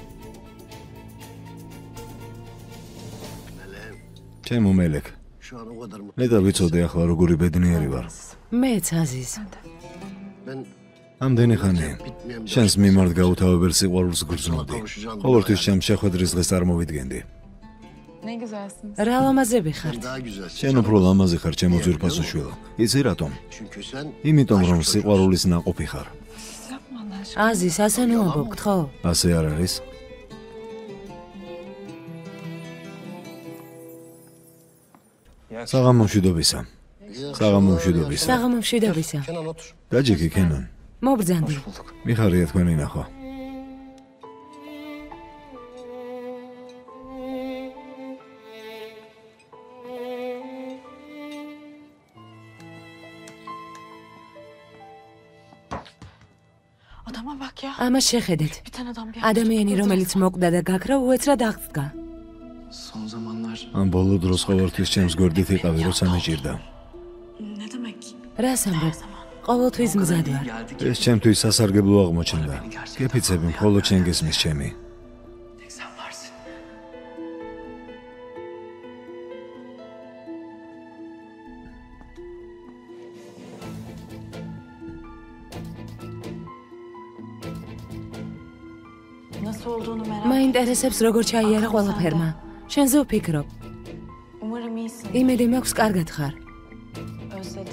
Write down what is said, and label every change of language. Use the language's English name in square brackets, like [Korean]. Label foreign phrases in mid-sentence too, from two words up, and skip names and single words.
[Georgian] ჩემო მელეკ. მე და ვიცოდე ახლა როგორი ბედნიერი ვარ. მეც აზიზ. ამდენი ხანი შენს მიმართ გაუთავებელ სიყვარულს გრძნობდი. ყოველთვის ჩემს შეხვედრის დღეს არ მოვიდგენდი. [Turkish] Ne güzelsiniz. [Georgian] რა ლამაზები ხართ. შენ უფრო ლამაზი ხარ, ჩემო ძვირფასო შვილო. იცი რატომ? იმიტომ რომ სიყვარულის naყოფი ხარ. [Turkish] Yapma Allah aşkına. [Georgian] აზის, ასე ნუ ამბობთ, ხო? ასე არ არის? საღამომშვიდობისა. საღამომშვიდობისა. საღამომშვიდობისა. დაჯექი კენან. მობრძანდი. მიხარია თქვენი ნახვა. [Turkish] Adama bak ya. [Georgian] ამას შეხედეთ. [Turkish] Bir tane adam bir [Georgian] ადამიანი, რომელიც მოკვდა და გაქრა, უეცრად აღსდგა. [Turkish] Son zamanlar [Georgian] ამ ბოლო დროს ყოველთვის ჩემს გვერდით იყავი, როცა მეჭირდა. [Turkish] Ne demek? [Georgian] რას ამბობ? ყოველთვის მზად ვარ. [Turkish] geldik. [Georgian] ეს ჩემთვის სასარგებლო აღმოჩნდა. გეფიცები, მხოლოდ შენ გესმის ჩემი. [Turkish] Tek sen varsın. Nasıl olduğunu merak [Georgian] მაინტერესებს როგორ ჩაიარა ყველაფერმა. შენზე ვფიქრობ. [Turkish] Umarım iyisin. [Georgian] იმედი მაქვს კარგად ხარ. [Turkish] Özledim.